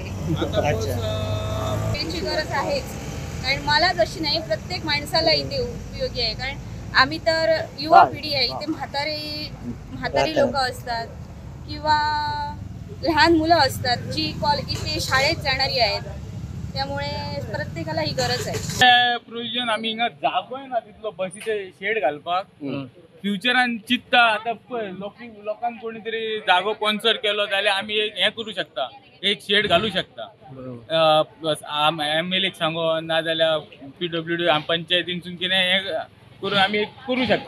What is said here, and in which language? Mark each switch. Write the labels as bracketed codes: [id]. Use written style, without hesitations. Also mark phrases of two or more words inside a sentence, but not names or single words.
[mr] त्यांची गरज आहेच, कारण मला जशी नाही प्रत्येक माणसाला इथे उपयोगी आहे. कारण आम्ही तर युवा पिढी आहे, इथे म्हातारी लोक असतात किंवा लहान मुलं असतात जी इथे शाळेत जाणारी आहेत, त्यामुळे प्रत्येकाला ही गरज आहे. [kok] प्रोविजन आम्ही हिंगा जागोय ना तिथलो बसीचे शेड घालपाक फ्युचरान चित्ता. आता लोकांक कोणीतरी जागो स्पॉन्सर केलो जाल्यार आमी एक हे करू शकता, एक शेड घालू शकता. MLA सांगून नाजाल्यार PWD पंचायतीनसून कितें हे करून आमी एक करू शकता.